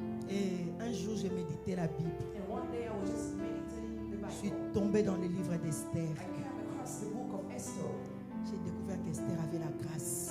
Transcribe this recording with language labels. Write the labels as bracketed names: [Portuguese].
[French] Et un jour, je méditais la Bible. [English] And one day I was just meditating the [French] Je suis [English] Bible. [French] tombée dans le livre d'Esther. [English] I came across the book of Esther. [French] J'ai découvert qu'Esther avait la grâce.